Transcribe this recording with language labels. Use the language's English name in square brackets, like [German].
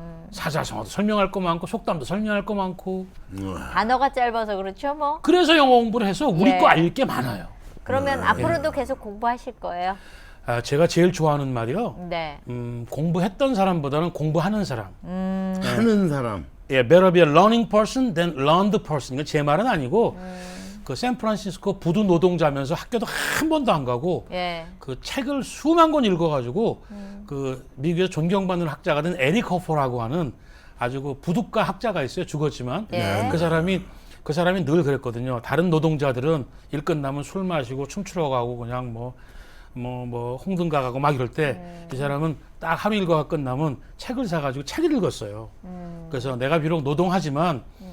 [Korean] 사자성어도 설명할 거 많고 속담도 설명할 거 많고 단어가 짧아서 그렇죠, 뭐. 그래서 영어 공부를 해서 우리 예. 거 알 게 많아요. 그러면 앞으로도 계속 공부하실 거예요? 제가 제일 좋아하는 말이요. 네. 공부했던 사람보다는 공부하는 사람. 하는 사람. 예, [English] better be a learning person than learned person. [Korean] 이거 제 말은 아니고 그 샌프란시스코 부두 노동자면서 학교도 한 번도 안 가고 예. 그 책을 수만 권 읽어가지고 그 미국에서 존경받는 학자가 된 에릭 허퍼라고 하는 아주 그 부둣가 학자가 있어요. 죽었지만 예. 그 사람이 늘 그랬거든요. 다른 노동자들은 일 끝나면 술 마시고 춤추러 가고 그냥 뭐 홍등가 가고 막 이럴 때 이 사람은 딱 하루 일과가 끝나면 책을 사가지고 책을 읽었어요. 그래서 내가 비록 노동하지만